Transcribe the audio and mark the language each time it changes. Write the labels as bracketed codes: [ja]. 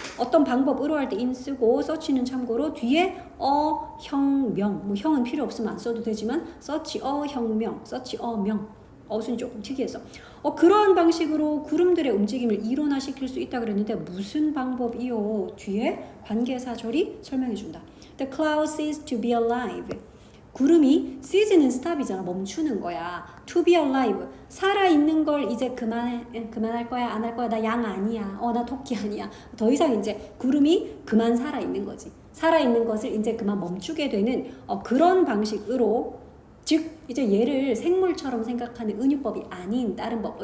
[ko] 어떤 방법으로 할 때 in 쓰고 such는 참고로 뒤에 형, 명. 뭐 형은 필요 없으면 안 써도 되지만 such 형, 명. such 명. 어순이 조금 특이해서 그러한 방식으로 구름들의 움직임을 이론화시킬 수 있다 그랬는데 무슨 방법이요? 뒤에 관계사절이 설명해준다. [en] The cloud ceased to be alive. [ko] 구름이 cease는 stop이잖아. 멈추는 거야. [en] To be alive. [ko] 살아있는 걸 이제 그만할 거야? 안 할 거야? 나 양 아니야. 나 토끼 아니야. 더 이상 이제 구름이 그만 살아있는 거지. 살아있는 것을 이제 그만 멈추게 되는 그런 방식으로 즉 이제 얘를 생물처럼 생각하는 은유법이 아닌 다른 법.